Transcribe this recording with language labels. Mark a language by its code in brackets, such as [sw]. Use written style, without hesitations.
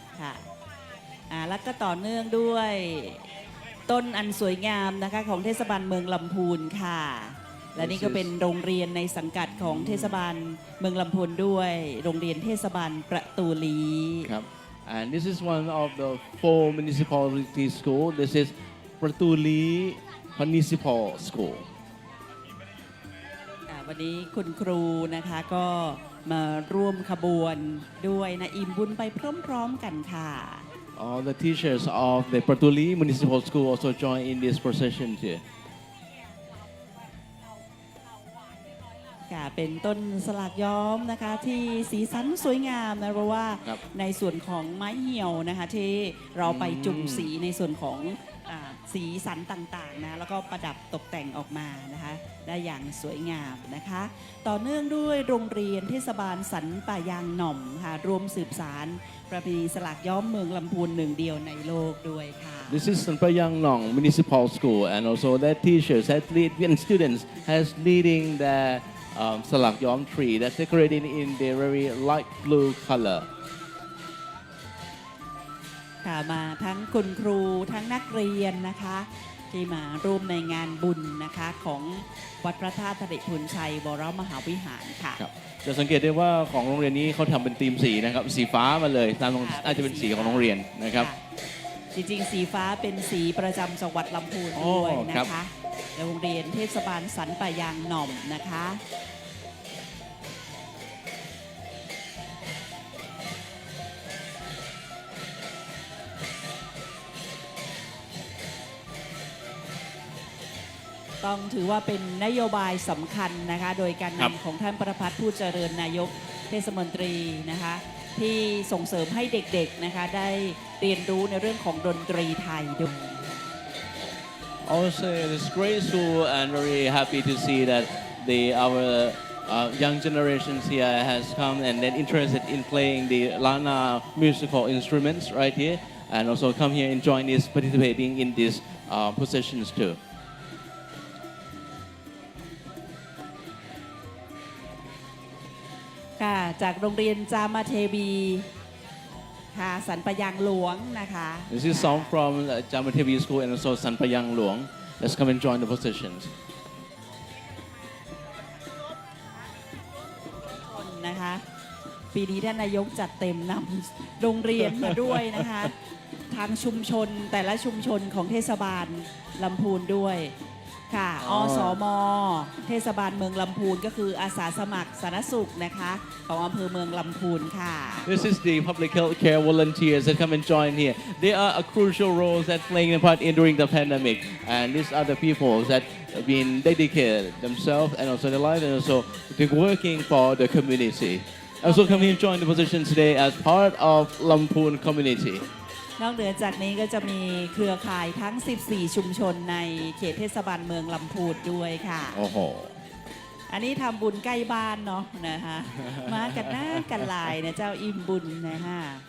[th] ค่ะแล้วก็ต่อเนื่องด้วยต้นอันสวยงามนะคะของเทศบาลเมืองลำพูนค่ะ และนี่ก็เป็นโรงเรียนในสังกัดของเทศบาลเมืองลำพูนด้วยโรงเรียนเทศบาลประตูลี ครับ [en] and this is one of the 4 municipality school. This is Pratuli Municipal School. [th] วันนี้คุณครูนะคะก็มาร่วมขบวนด้วยนะอิ่มบุญไปพร้อมๆกันค่ะ [en] All the teachers of the Pratuli Municipal School also join in this procession too. [th] ค่ะเป็นต้นสลากย้อมนะคะที่สีสันสวยงามนะเพราะว่า ครับ ในส่วนของไม้เหี่ยวนะคะที่เราไปจุ่มสีในส่วนของสีสันต่างๆนะแล้วก็ประดับตกแต่งออกมานะคะได้อย่างสวยงามนะคะต่อเนื่องด้วยโรงเรียนเทศบาลสันป่ายางหน่อมค่ะรวมสืบสารประเพณีสลากย้อมเมืองลำพูนหนึ่งเดียวในโลกด้วยค่ะ [en] This is Sanpayang Nong Municipal School, and also their teachers and students has leading the Salak Yom tree that's decorated in the very light blue color. [th] ค่ะมาทั้งคุณครูทั้งนักเรียนนะคะที่มาร่วมในงานบุญนะคะของวัดพระธาตุธริพุนชัยวรมหาวิหารค่ะ ครับจะสังเกตได้ว่าของโรงเรียนนี้เขาทำเป็นธีมสีนะครับสีฟ้ามาเลยตามน่าจะเป็นสีของโรงเรียนนะครับ จริงๆสีฟ้าเป็นสีประจำจังหวัดลำพูนด้วยนะ ครั คะ บ โรงเรียนเทศบาลสันป่ายางหน่อมนะคะต้องถือว่าเป็นนโยบายสำคัญนะคะโดยการ ครับ นำของท่านประพัฒน์ผู้เจริญนายกเทศมนตรีนะคะที่ส่งเสริมให้เด็กๆนะคะได้เรียนรู้ในเรื่องของดนตรีไทยด้วย [en] Also, it's graceful and very happy to see that our young generations here has come and then interested in playing the Lana musical instruments right here, and also come here and join this participating in these processions too. [th] ค่ะจากโรงเรียนจามาเทวีค่ะสันปะยางหลวงนะคะ [en] This is song from Jamatevi School and also Sanpayang Luang. Let's come and join the processions. [th] นะคะปีนี้ท่านนายกจัดเต็มนำโรงเรียนมาด้วยนะคะทางชุมชนแต่ละชุมชนของเทศบาลลำพูนด้วยค่ะอสมเทศบาลเมืองลำพูนก็คืออาสาสมัครสาธารณสุขนะคะของอำเภอเมืองลำพูนค่ะ [en] This is the public health care volunteers that come and join here. They are a crucial role that playing a part in during the pandemic, and these are the people that have been dedicated themselves and also their life and also working for the community. Also come here and join the position today as part of Lamphun community. [th] นอกเหนือจากนี้ก็จะมีเครือข่ายทั้ง 14 ชุมชนในเขตเทศบาลเมืองลำพูนด้วยค่ะ โอ้โห อันนี้ทำบุญใกล้บ้านเนาะนะคะ มากันหน้ากันหลายนะเจ้าอิ่มบุญนะคะ